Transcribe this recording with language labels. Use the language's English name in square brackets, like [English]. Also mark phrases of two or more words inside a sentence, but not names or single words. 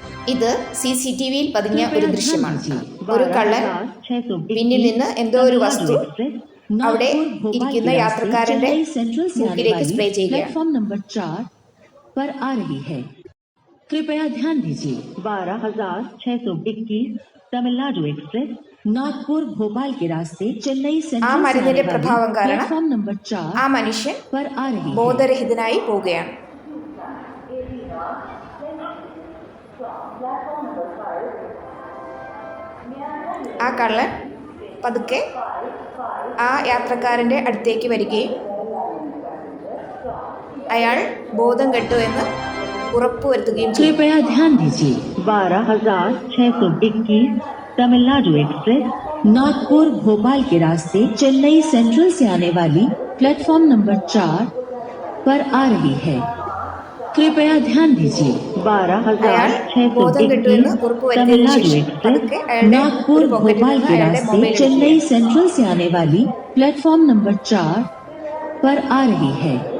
[Malayalam] ഇത് CCTV-യിൽ പതിഞ്ഞ ഒരു ദൃശ്യമാണ്. ഒരു കള്ളൻ പിന്നിൽ നിന്ന് എന്തോ ഒരു വസ്തു അവിടെ ഇരിക്കുന്ന യാത്രക്കാരന്റെ മൂക്കിലേക്ക് സ്പ്രേ ചെയ്യുകയാണ്. [Hindi] कृपया ध्यान दीजिए 12,621 तमिलनाडु एक्सप्रेस नागपुर भोपाल के रास्ते चेन्नई [Malayalam] ആ മരുന്നിന്റെ പ്രഭാവം കാരണം [English] platform number 4 [Malayalam] ആ മനുഷ്യൻ [Hindi] पर आ रही है. [Malayalam] ബോധരഹിതനായി പോവുകയാണ്. ആ കള്ളൻ പതുക്കെ ആ യാത്രക്കാരന്റെ അടുത്തേക്ക് വരികയും അയാൾ ബോധം കെട്ടു എന്ന് ഉറപ്പുവരുത്തുകയും ചെയ്തു. [Hindi] कृपया ध्यान दीजिए 12,621 तमिलनाडु एक्सप्रेस नागपुर भोपाल के रास्ते चेन्नई सेंट्रल से आने वाली [English] platform number [Hindi] 4 पर आ रही है. कृपया ध्यान दीजिए 12,621 तमिलनाडु एक्सप्रेस नागपुर भोपाल के रास्ते चेन्नई सेंट्रल से आने वाली [English] platform number [Hindi] 4 पर आ रही है.